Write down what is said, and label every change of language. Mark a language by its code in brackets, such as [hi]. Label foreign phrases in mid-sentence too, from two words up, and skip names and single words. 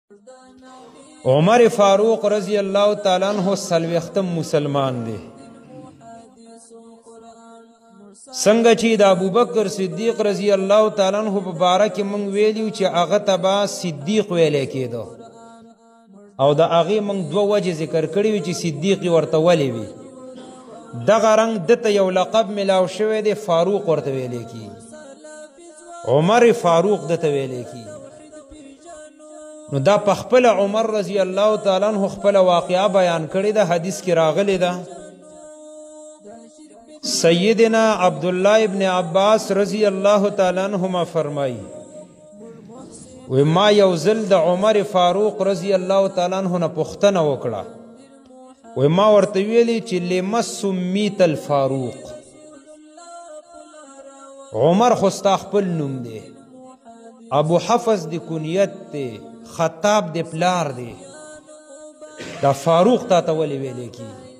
[ps] عمر فاروق [ar] رضی اللہ تعالیٰ عنہ [ps] سلویختم مسلمان دی. څنګه چې د ابوبکر صدیق [ar] رضی الله تعالی عنہ [ps] په باره کې موږ ویلیو چې هغه ته به صدیق ویلی کېده او د هغې موږ دوه وجې ذکر کړي وي چې صدیق یې ورته ولې وي. دغه رنګ دته یو لقب ملاو شوی دی، فاروق ورته ویلی کېږي، عمر فاروق دته ویلی کېږي. نو دا په خپله عمر [ar] رضی الله تعالی عنہ [ps] خپله واقعه بیان کړې ده، حدیث کې راغلی ده. سیدنا عبداللہ ابن عباس [ar] رضی اللہ تعالی عنہما [ps] فرمائی وی ما یو ځل د عمر فاروق [ar] رضی اللہ تعالی عنہ [ps] نه پوښتنه وکړه، وی ما ورته ویلي چې [ar] لما سمیت الفاروق، [ps] عمر خو ستا خپل نوم دی، ابو حفص دی کنیت دی، خطاب دی پلار دی، دا فاروق تا ته ولې ویلی کېږي؟